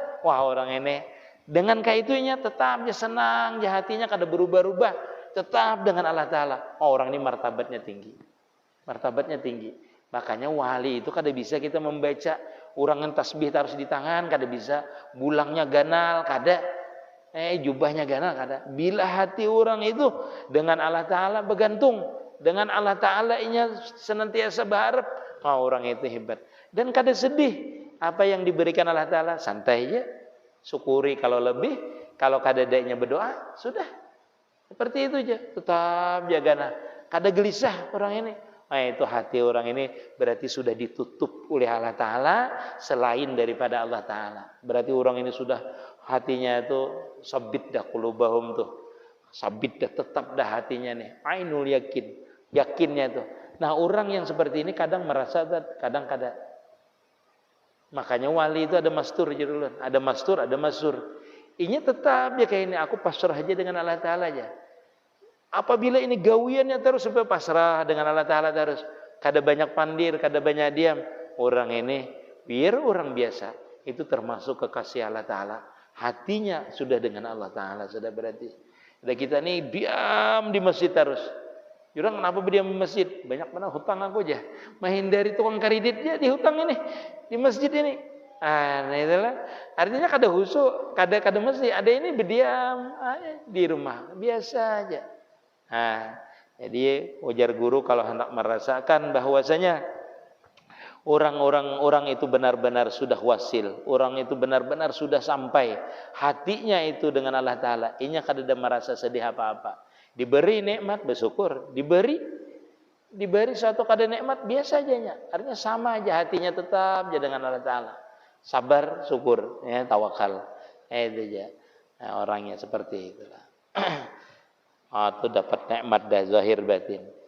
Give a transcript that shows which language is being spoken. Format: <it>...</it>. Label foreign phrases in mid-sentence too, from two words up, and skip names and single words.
<bjn>Wah, orang ini dengan kayak itunya tetap dia senang, dia hatinya kada berubah-ubah, tetap dengan Allah Ta'ala. Orang ini martabatnya tinggi. Martabatnya tinggi. Makanya wali itu kada bisa kita membaca urangan tasbih taruh di tangan, kada bisa. Bulangnya ganal, kada. jubahnya gana kada. Bila hati orang itu dengan Allah Ta'ala bergantung, dengan Allah Ta'ala inya senantiasa berharap, orang itu hebat. Dan kada sedih apa yang diberikan Allah Ta'ala, santai aja, syukuri kalau lebih, kalau kada adanya berdoa, sudah. Seperti itu aja, tetap jaga. Kada gelisah orang ini. Itu hati orang ini berarti sudah ditutup oleh Allah Ta'ala selain daripada Allah Ta'ala. Berarti orang ini sudah hatinya itu sabit dah qulubahum tuh. Sabit dah, tetap dah hatinya nih.</bjn> <ar>Ainul yakin,</ar> <bjn>yakinnya itu. Nah, orang yang seperti ini kadang merasa, kadang kada. Makanya wali itu ada mastur aja dulu. Ada mastur, ada masur. Ini tetap ya kayak ini, aku pasrah aja dengan Allah Ta'ala aja. Apabila ini gawiannya terus sampai pasrah dengan Allah Ta'ala terus, kada banyak pandir, kada banyak diam, orang ini biar orang biasa, itu termasuk kekasih Allah Ta'ala. Hatinya sudah dengan Allah Ta'ala, sudah berarti. Dan kita ini diam di masjid terus. Orang kenapa berdiam di masjid? Banyak mana hutang aku aja. Menghindari tukang kreditnya di hutang ini, di masjid ini. Nah itulah. Artinya kada khusyuk, kada mesti. Ada ini berdiam di rumah, biasa aja. Nah, jadi ujar guru kalau hendak merasakan bahwasanya orang itu benar-benar sudah wasil, orang itu benar-benar sudah sampai hatinya itu dengan Allah Ta'ala, inya kada ada merasa sedih apa-apa. Diberi nikmat bersyukur, diberi suatu kada nikmat biasa aja nya. Artinya sama aja hatinya tetap aja dengan Allah Ta'ala. Sabar, syukur, ya, tawakal. Itu aja. Nah, orangnya seperti itulah. Itu dapat nikmat dah zahir batin.</bjn>